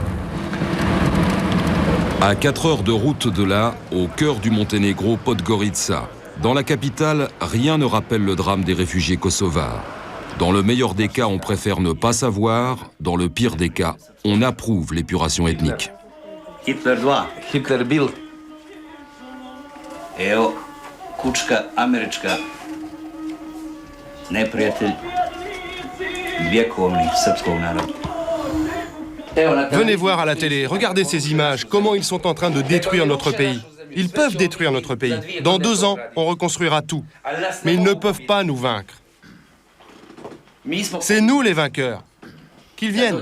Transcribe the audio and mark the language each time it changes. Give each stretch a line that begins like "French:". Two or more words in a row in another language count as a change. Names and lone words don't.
French: À 4 heures de route de là, au cœur du Monténégro, Podgorica, dans la capitale, rien ne rappelle le drame des réfugiés kosovars. Dans le meilleur des cas, on préfère ne pas savoir. Dans le pire des cas, on approuve l'épuration ethnique.
Serbian: Hitler 2, Hitler bil. Evo, kučka američka. Neprijatelj vjekovni srpskog naroda.
French: Venez voir à la télé, regardez ces images, comment ils sont en train de détruire notre pays. Ils peuvent détruire notre pays. Dans 2 ans, on reconstruira tout. Mais ils ne peuvent pas nous vaincre. C'est nous les vainqueurs. Qu'ils viennent.